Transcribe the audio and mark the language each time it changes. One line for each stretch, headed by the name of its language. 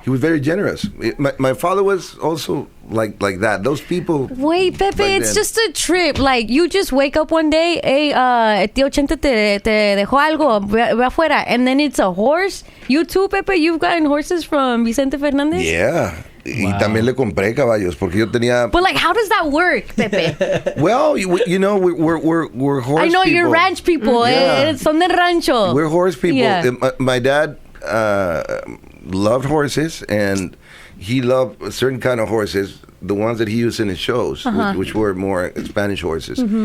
English: he was very generous. My father was also like that. Those people. Wait, Pepe, it's just a trip. Like, you just wake up one day, hey,
Spanish: tío Chente te dejó algo, ve afuera,
English: and then it's a horse. You too, Pepe, you've gotten horses from Vicente Fernandez? Yeah.
Spanish: Y también le compré caballos porque yo tenía.
English: But like, how does that work, Pepe? Well, you know, we're horse. I know people. You're ranch people.
Spanish: Son de rancho.
English: We're horse people. Yeah. My dad loved horses, and he loved a certain kind of horses, the ones that he used in his shows, which were more Spanish horses.